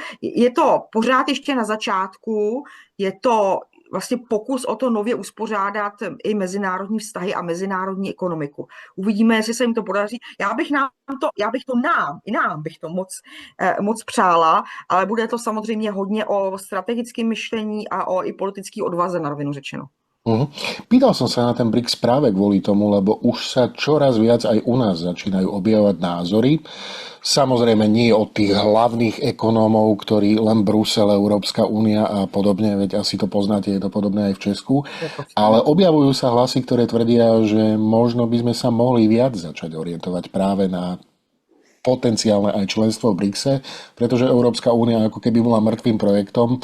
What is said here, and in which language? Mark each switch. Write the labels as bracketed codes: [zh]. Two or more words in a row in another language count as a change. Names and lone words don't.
[cs] Je to pořád ještě na začátku, je to vlastně pokus o to nově uspořádat i mezinárodní vztahy a mezinárodní ekonomiku. Uvidíme, jestli se jim to podaří. Já bych to moc přála, ale bude to samozřejmě hodně o strategickém myšlení a o i politické odvaze, na rovinu řečeno. [sk] Pýtal som sa na ten BRICS práve kvôli tomu, lebo už sa čoraz viac aj u nás začínajú objavovať názory. Samozrejme nie od tých hlavných ekonómov, ktorí len Brusel, Európska únia a podobne, veď asi to poznáte, je to podobné aj v Česku, ale objavujú sa hlasy, ktoré tvrdia, že možno by sme sa mohli viac začať orientovať práve na potenciálne aj členstvo v BRICSe, pretože Európska únia ako keby bola mŕtvým projektom.